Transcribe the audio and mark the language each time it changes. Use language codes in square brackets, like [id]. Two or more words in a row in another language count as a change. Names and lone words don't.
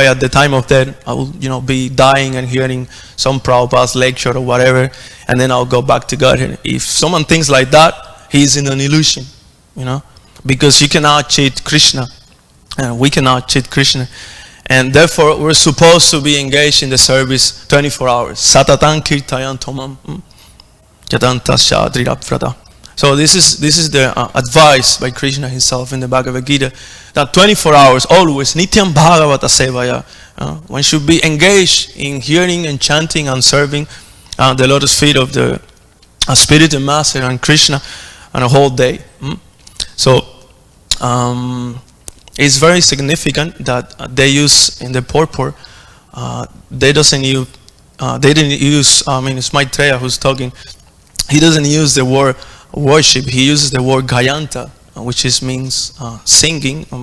[en] At the time of death, I will be dying and hearing some Prabhupada's lecture or whatever, and then I'll go back to Godhead. If someone thinks like that, he's in an illusion, because you cannot cheat Krishna, and we cannot cheat Krishna, and therefore we're supposed to be engaged in the service 24 hours. [sa] सततं कीर्तयन् तोमं यदन्त शद्रिरप्रद. [en] So this is the advice by Krishna himself in the Bhagavad Gita, that 24 hours always [sa] नित्यं भागवत सेवया, [en] one should be engaged in hearing and chanting and serving the lotus feet of the spiritual master and Krishna on a whole day. So it's very significant that they use in the purport, they didn't use, it's Maitreya who's talking, he doesn't use the word worship, he uses the word gayanta, which means singing.